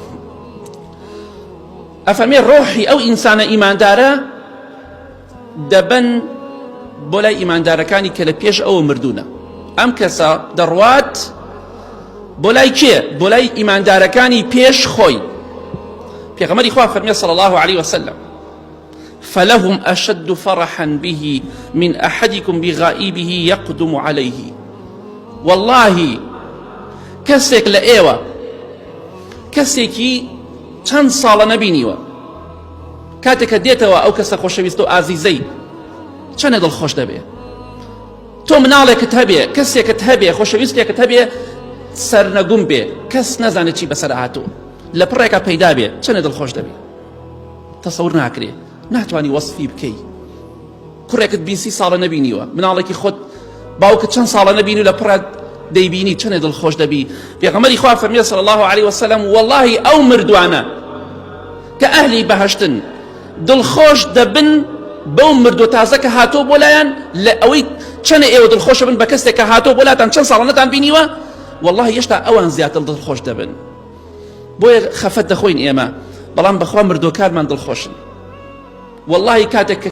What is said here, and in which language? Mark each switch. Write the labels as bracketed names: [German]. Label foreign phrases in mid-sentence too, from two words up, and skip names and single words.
[Central Kurdish] ئەفەرمێ ڕۆحی ئەو ئینسانە ئیماندارە دەبەن بۆ لای ئیماندارەکانی کە لە پێش ئەوە مردوونە ئەم کەسە دەڕوات بۆ لای کێ بۆ لای ئیماندارەکانی پێش خۆی پێغەمبەری خوا فەرمێ [Arabic] صلی الله عليه وسلم فلهم أشد فرحا به من أحدكم بغائبه يقدم عليه والله [Central Kurdish] کەسێک لە ئێوە کەسێکی چەند ساڵە نەبینیوە کاتێککە دێتەوە ئەو کەسە خۆشەویست و ئازیزەی چەنە دڵخۆش دەبێ تۆ مناڵێکت هەبێ کەسێکت هەبێ خۆشەویستێکت هەبێ سەرنەگوم بێ کەس نەزانێت چی بەسەر هاتووە لە پڕێکە پەیدا بێ چەنە دڵخۆش دەبێ تەسەور ناکرێ ناتوانی وەصفی بکەی کوڕێکت 20 ساڵە نەبینیوە مناڵێکی خۆت باوکت چەند ساڵە نەبینی لە پڕات دەیبینی چەنە دڵخۆش دەبی پێغەمبەری خوا فەرمێ [Arabic] صلی الله عليه وسلم والله [Central Kurdish] ئەو مردوانە کە ئەهلی بەهەشتن دڵخۆش دەبن بەو مردۆ تازە کە هاتۆ بۆ لایەن لە ئەوەی چەنە ئێوە دڵخۆشە بن بە کەسێک کە هاتۆ بۆ لاتان چەند ساڵە نەتان بینیوە والله هێشتا ئەوان زیاتر دڵخۆش دەبن بۆیە خەفەت دەخۆین ئێمە بەڵام بەخوا مردۆکارمان دڵخۆشن والله کاتێک